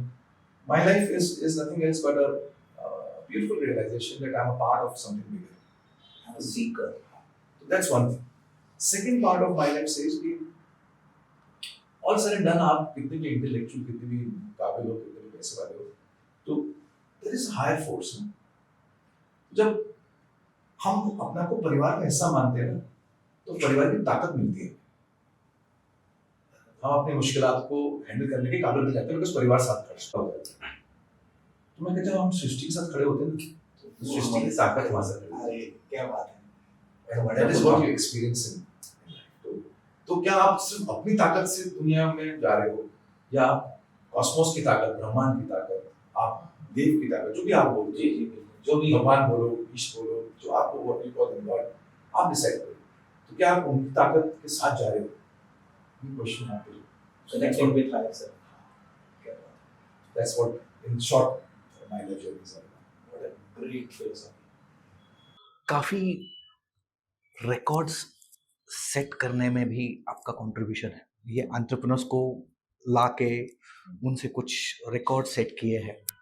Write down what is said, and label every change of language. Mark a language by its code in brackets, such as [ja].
[en] And my life is nothing else but a beautiful realization that I'm a part of something bigger. I'm a seeker. So that's one thing. Second part of my life says [hi] कि [en] all said and done, [hi] आप कितने भी [en] intellectual, [hi] कितने भी काबिल हो, कितने भी पैसे वाले हो, तो [en] there is a higher force [hi] ना. जब हम अपने आप को परिवार का हिस्सा मानते हैं ना, तो परिवार की ताकत मिलती है, हम अपनी मुश्किलात को हैंडल करने के काबिल बन जाते हैं, बिकॉज परिवार साथ खड़ा हो जाता है। तो मैं कहता हूँ हम सृष्टि के साथ खड़े होते हैं ना, तो सृष्टि की ताकत वहां से, अरे क्या बात है, [en] That is what you experience in. [hi] तो क्या आप सिर्फ अपनी ताकत से दुनिया में जा रहे हो, या आप कॉस्मोस की ताकत, ब्रह्मांड की ताकत, आप देव की ताकत, जो भी आप बोलो, जी जी, जो भी भगवान बोलो, ईश बोलो, जो आपको [en] what you call them God, [hi] आप डिसाइड करो, तो क्या आप उनकी ताकत के साथ जा रहे हो? ये क्वेश्चन आपके लिए [en] connected with higher self. That's what, in short, my life journey is all about. What a great philosophy. [hi] काफ़ी रिकॉर्ड्स सेट करने में भी आपका कंट्रीब्यूशन है। ये एंटरप्रेन्योर्स को लाके उनसे कुछ रिकॉर्ड सेट किए हैं।